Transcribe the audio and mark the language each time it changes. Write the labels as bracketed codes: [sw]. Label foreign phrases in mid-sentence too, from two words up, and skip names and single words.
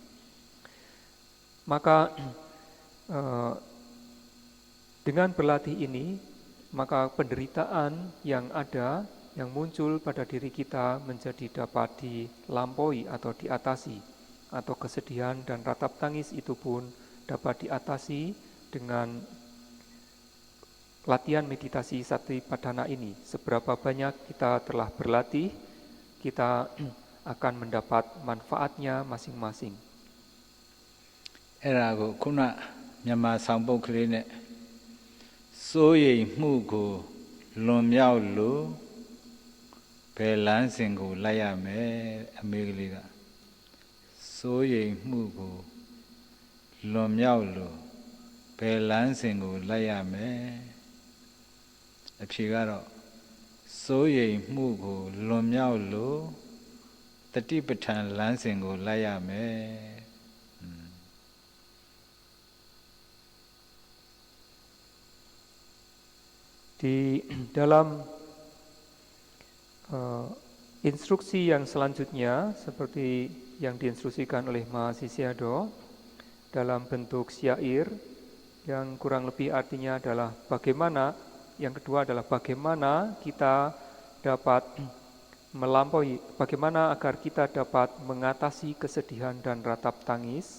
[id] Maka dengan berlatih ini, maka penderitaan yang ada, yang muncul pada diri kita menjadi dapat dilampaui atau diatasi, atau kesedihan dan ratap tangis itu pun dapat diatasi dengan latihan meditasi Satipatthana ini. Seberapa banyak kita telah berlatih, kita akan mendapat manfaatnya masing-masing. [my] အဲ့ဒါကိုခုနမြန်မာဆောင်ပုဒ်ကလေးနဲ့စိုးရိမ်မှုကိုလွန်မြောက်လို့ဘယ်လမ်းစဉ် ကိုလိုက်ရမယ်အမေကလေးကစိုးရိမ်မှုကိုလွန်မြောက်လို့ဘယ်လမ်းစဉ်ကိုလိုက်ရမယ်အဖြေကတော့စိုးရိမ်မှုကိုလွန်မြောက်လို့တတိပဋ္ဌာန်လမ်းစဉ်ကိုလိုက်ရမယ် [id] Di dalam instruksi yang selanjutnya seperti yang diinstruksikan oleh Mahasiswado dalam bentuk syair yang kurang lebih artinya adalah bagaimana, yang kedua adalah bagaimana kita dapat melampaui, bagaimana agar kita dapat mengatasi kesedihan dan ratap tangis.